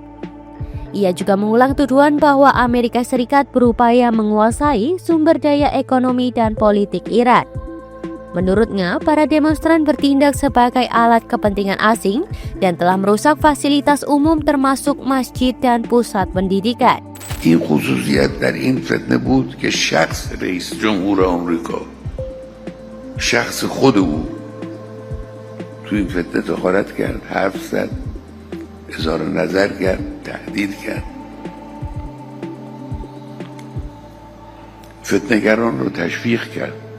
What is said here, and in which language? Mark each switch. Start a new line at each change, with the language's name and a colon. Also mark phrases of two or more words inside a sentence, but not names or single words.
Indonesian: Ia juga mengulang tuduhan bahwa Amerika Serikat berupaya menguasai sumber daya ekonomi dan politik Iran. Menurutnya, para demonstran bertindak sebagai alat kepentingan asing dan telah merusak fasilitas umum termasuk masjid dan pusat pendidikan.
Persian: این خصوصیت در این فتنه بود که شخص رئیس جمهور آمریکا، شخص خود او تو این فتنه دخالت کرد، حرف زد، اظهار نظر کرد، تهدید کرد. فتنه‌گران رو تشویق کرد.